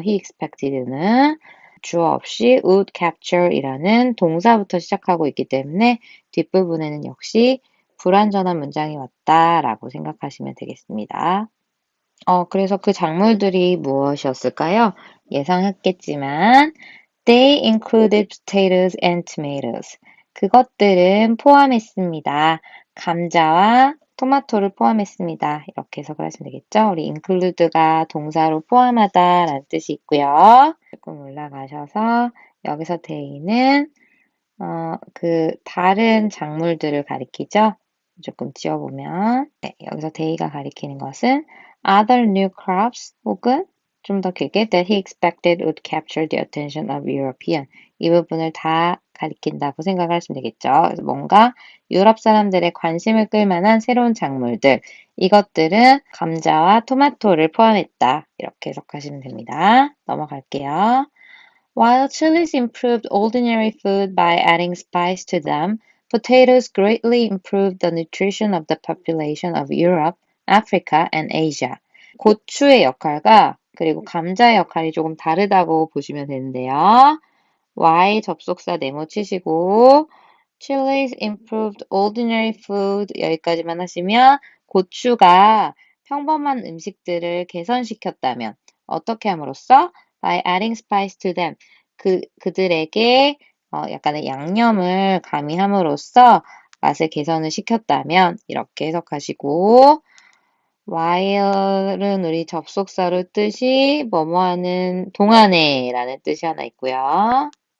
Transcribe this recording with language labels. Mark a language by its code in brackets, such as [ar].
[en] he expected [ko] 는 주어 없이 [en] would capture [ko] 이라는 동사부터 시작하고 있기 때문에 뒷부분에는 역시 불완전한 문장이 왔다라고 생각하시면 되겠습니다. 그래서 그 작물들이 무엇이었을까요? 예상했겠지만 [en] they included potatoes and tomatoes. [ko] 그것들은 포함했습니다. 감자와 토마토를 포함했습니다. 이렇게 해석을 하시면 되겠죠? 우리 include가 동사로 포함하다라는 뜻이 있고요. 조금 올라가셔서 여기서 they는 그 다른 작물들을 가리키죠. 조금 지워보면 네, 여기서 they가 가리키는 것은 [en] other new crops [ko] 혹은 좀 더 길게 [en] that he expected would capture the attention of European [ko] 이 부분을 다 가리킨다고 생각하시면 되겠죠. 그래서 뭔가 유럽 사람들의 관심을 끌 만한 새로운 작물들 이것들은 감자와 토마토를 포함했다. 이렇게 해석하시면 됩니다. 넘어갈게요. [en] While chilies improved ordinary food by adding spice to them, potatoes greatly improved the nutrition of the population of Europe, Africa, and Asia. [ko] 고추의 역할과 그리고 감자의 역할이 조금 다르다고 보시면 되는데요. Y 접속사 네모 치시고 [en] chilies improved ordinary food [ko] 여기까지만 하시면 고추가 평범한 음식들을 개선시켰다면 어떻게 함으로써 [en] by adding spice to them [ko] 그들에게 약간의 양념을 가미함으로써 맛을 개선을 시켰다면 이렇게 해석하시고 while은 우리 접속사로 뜻이 뭐뭐하는 동안에 라는 뜻이 하나 있고요.